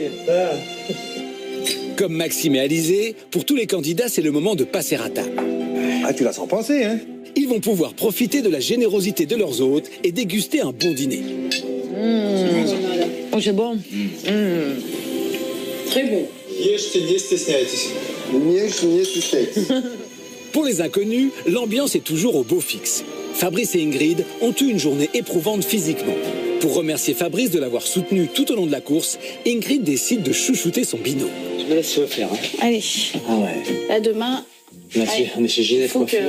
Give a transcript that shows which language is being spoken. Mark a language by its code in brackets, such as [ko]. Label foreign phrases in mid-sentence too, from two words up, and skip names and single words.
[fr] Comme Maxime et Alizé, pour tous les candidats, c'est le moment de passer à table. Ah, tu la sens passer, hein? Ils vont pouvoir profiter de la générosité de leurs hôtes et déguster un bon dîner. Oh, c'est bon. Très bon. [ru] Ешьте, не стесняйтесь. Ешьте, не стесняйтесь. [fr] Pour les inconnus, l'ambiance est toujours au beau fixe. Fabrice et Ingrid ont eu une journée éprouvante physiquement. Pour remercier Fabrice de l'avoir soutenu tout au long de la course, Ingrid décide de chouchouter son binôme. Je me laisse faire. Hein. Allez. Ah ouais. Là, demain... On est chez Ginette Coiffure.